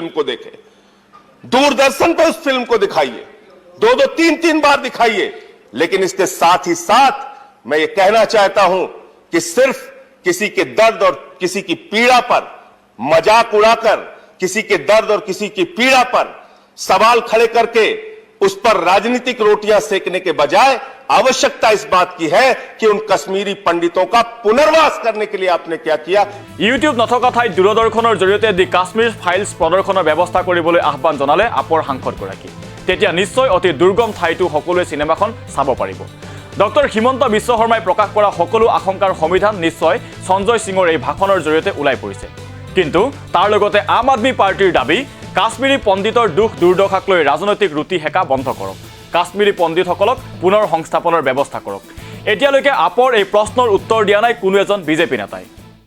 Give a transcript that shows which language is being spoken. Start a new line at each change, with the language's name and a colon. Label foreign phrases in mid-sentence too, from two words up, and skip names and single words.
Hindi: को देखे दूरदर्शन पर उस फिल्म को दिखाइए दो तीन बार दिखाइए लेकिन इसके साथ ही साथ मैं ये कहना चाहता हूं कि सिर्फ किसी के दर्द और किसी की पीड़ा पर मजाक उड़ाकर किसी के दर्द और किसी की पीड़ा पर सवाल खड़े करके उस पर राजनीतिक रोटियां सेकने के बजाय आवश्यकता इस बात की है कि उन कश्मीरी पंडितों का पुनर्वास करने के लिए आपने क्या किया
Assamese: ইউটিউব নথকা ঠাইত দূৰদৰ্শনৰ জৰিয়তে দি কাশ্মীৰ ফাইলছ প্ৰদৰ্শনৰ ব্যৱস্থা কৰিবলৈ আহ্বান জনালে আপৰ সাংসদগৰাকী তেতিয়া নিশ্চয় অতি দুৰ্গম ঠাইতো সকলোৱে চিনেমাখন চাব পাৰিব ডক্টৰ হিমন্ত বিশ্ব শৰ্মাই প্ৰকাশ কৰা সকলো আশংকাৰ সমিধান নিশ্চয় সঞ্জয় সিঙৰ এই ভাষণৰ জৰিয়তে ওলাই পৰিছে কিন্তু তাৰ লগতে আম আদমি পাৰ্টিৰ দাবী কাশ্মীৰী পণ্ডিতৰ দুখ দুৰ্দশাক লৈ ৰাজনৈতিক ৰুটি হেকা বন্ধ কৰক কাশ্মীৰী পণ্ডিতসকলক পুনৰ সংস্থাপনৰ ব্যৱস্থা কৰক এতিয়ালৈকে আপৰ এই প্ৰশ্নৰ উত্তৰ দিয়া নাই কোনো এজন বিজেপি নেতাই